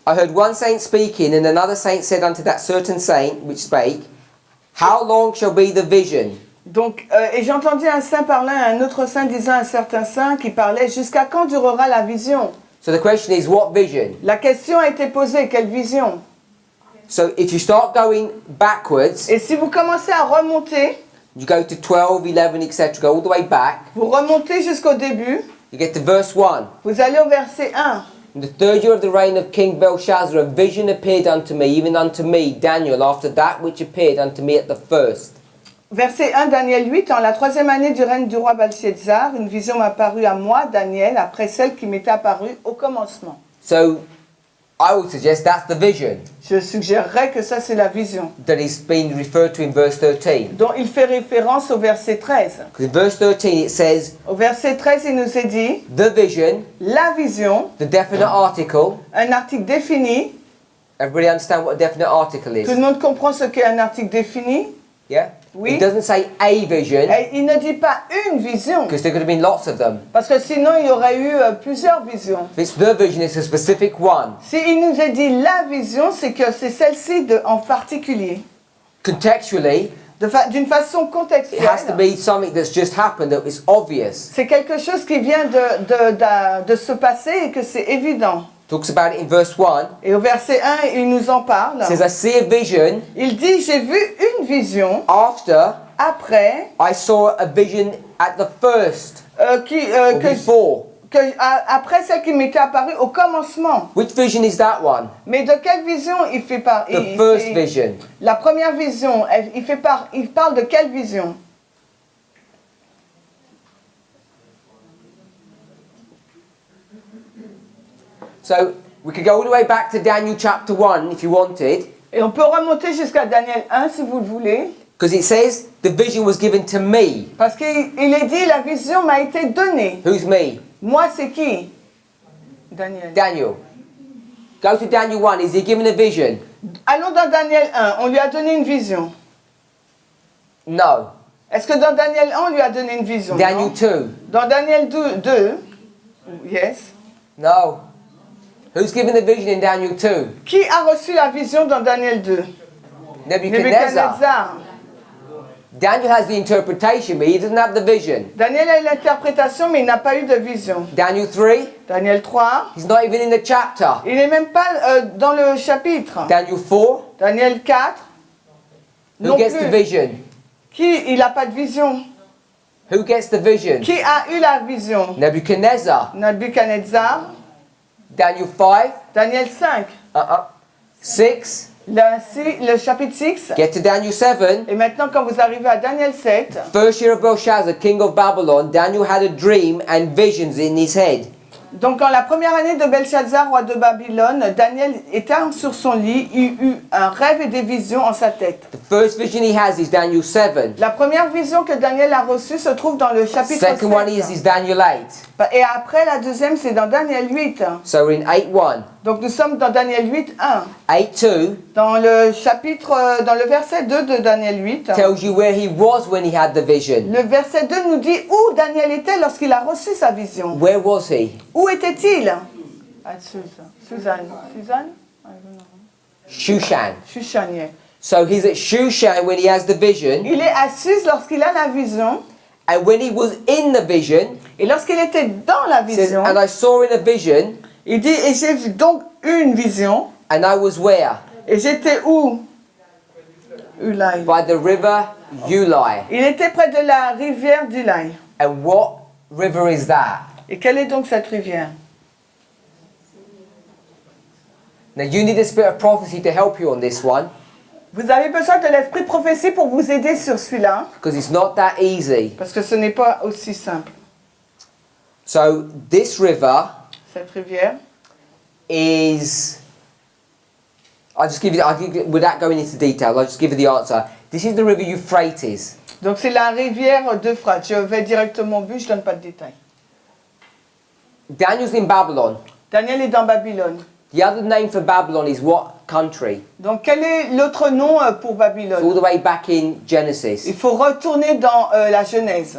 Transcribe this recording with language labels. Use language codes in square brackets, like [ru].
[en] I heard one saint speaking, and another saint said unto that certain saint which spake, How long shall be the vision? [fr] donc, et j'ai entendu un saint parler à un autre saint disant à un certain saint qui parlait, jusqu'à quand durera la vision? [en] So the question is, what vision? [fr] La question a été posée, quelle vision? [en] So if you start going backwards, [fr] Et si vous commencez à remonter, [en] you go to 12, 11, etc., go all the way back, [fr] vous remontez jusqu'au début, [en] you get to verse 1. [fr] vous allez au verset 1. [en] In the third year of the reign of King Belshazzar, a vision appeared unto me, even unto me, Daniel, after that which appeared unto me at the first. [fr] Verset 1, Daniel 8, en la 3e année du règne du roi Belshazzar, une vision m'a apparue à moi, Daniel, après celle qui m'était apparue au commencement. [en] So I would suggest that's the vision [fr] Je suggérerais que ça c'est la vision, [en] that is being referred to in verse 13. [fr] dont il fait référence au verset 13. [en] Because in verse 13 it says, [fr] Au verset 13, il nous est dit, [en] the vision, [fr] la vision, [en] the definite article. [fr] un article défini. [en] Everybody understand what a definite article [fr] Tout le [en] is? [fr] monde comprend ce qu'est un article défini? [en] Yeah? [fr] Oui. [en] It doesn't say a vision, [fr] Et il ne dit pas une vision, [en] because there could have been lots of them. [fr] parce que sinon il y aurait eu plusieurs visions. [en] If it's the vision, it's a specific one. [fr] Si il nous est dit la vision, c'est que c'est celle-ci en particulier. [en] Contextually, [fr] D'une façon [en] it has to [fr] contextuelle. [en] be something that's just happened that is obvious. [fr] C'est quelque chose qui vient de se passer et que c'est évident. [en] Talks about it in verse 1. [fr] Et au verset 1, il nous en parle. [en] It says, I see a vision [fr] Il dit, j'ai vu une vision [en] after [fr] après [en] I saw a vision at the first or before. [fr] après celle qui m'était apparue au commencement. [en] Which vision is that one? [fr] Mais de quelle vision il fait part? [en] The first vision. [fr] La première vision, il parle de quelle vision? [en] So we could go all the way back to Daniel chapter 1 if you wanted, [fr] Et on peut remonter jusqu'à Daniel 1 si vous le voulez. [en] because it says the vision was given to me. [fr] Parce qu'il est dit, la vision m'a été donnée. [en] Who's me? [fr] Moi, c'est qui? Daniel. [en] Daniel. Go to Daniel 1. Is he given a vision? [fr] Allons dans Daniel 1. On lui a donné une vision. [en] No. [fr] Est-ce que dans Daniel 1, on lui a donné une vision? [en] Daniel [fr] Non. [en] 2. [fr] Dans Daniel 2, [en] yes. No. Who's given the vision in Daniel 2? [fr] Qui a reçu la vision dans Daniel 2? [en] Nebuchadnezzar. [fr] Nebuchadnezzar. [en] Daniel has the interpretation, but he doesn't have the vision. [fr] Daniel a l'interprétation, mais il n'a pas eu de vision. [en] Daniel 3, [fr] Daniel 3, [en] he's not even in the chapter. [fr] il n'est même pas dans le chapitre. [en] Daniel 4, [fr] Daniel 4, [en] who [fr] non [en] gets the [fr] plus. [en] vision? [fr] Qui, il n'a pas de vision. [en] Who gets the vision? [fr] Qui a eu la vision? [en] Nebuchadnezzar. [fr] Nebuchadnezzar. [en] Daniel 5, [fr] Daniel 5. [en] 6, [fr] Le chapitre 6. [en] get to Daniel 7. [fr] Et maintenant, quand vous arrivez à Daniel 7, [en] First year of Belshazzar, king of Babylon, Daniel had a dream and visions in his head. [fr] donc en la première année de Belshazzar, roi de Babylone, Daniel était sur son lit, il eut un rêve et des visions en sa tête. [en] The first vision he has is Daniel 7. [fr] La première vision que Daniel a reçue se trouve dans le chapitre [en] Second one is [fr] 7. [en] Daniel 8. [fr] Et après, la deuxième, c'est dans Daniel 8. [en] So we're in 8:1. [fr] Donc nous sommes dans Daniel 8, 1. [en] 8:2 [fr] Dans le chapitre, dans le verset 2 de Daniel 8, [en] tells you where he was when he had the vision. [fr] le verset 2 nous dit où Daniel était lorsqu'il a reçu sa vision. [en] Where was he? [fr] Où était-il? À Suzanne. Suzanne? [en] I don't know. Shushan. Shushan, yeah. So he's at Shushan when he has the vision, [fr] Il est à Suse lorsqu'il a la vision. [en] and when he was in the vision, [fr] Et lorsqu'il était dans la [en] it says, [fr] vision, [en] and I saw in a vision, [fr] il dit, et j'ai vu donc une vision. [en] and I was where? [fr] Et j'étais où? Ulai. [en] by the river Ulai. [fr] Il était près de la rivière d'Ulai. [en] And what river is that? [fr] Et quelle est donc cette rivière? [en] Now you need a spirit of prophecy to help you on this one, [fr] Vous avez besoin de l'esprit de prophétie pour vous aider sur celui-là, [en] because it's not that easy. [fr] parce que ce n'est pas aussi simple. [en] So this river [fr] Cette rivière, [en] is, without going into detail, I'll just give you the answer. This is the river Euphrates. [fr] donc c'est la rivière d'Euphrate. Je vais directement au but, je ne donne pas de détails. [en] Daniel's in Babylon. [fr] Daniel est dans Babylone. [en] The other name for Babylon is what country? [fr] Donc quel est l'autre nom pour [en] It's all [fr] Babylone? [en] the way back in Genesis, [fr] Il faut retourner dans la Genèse,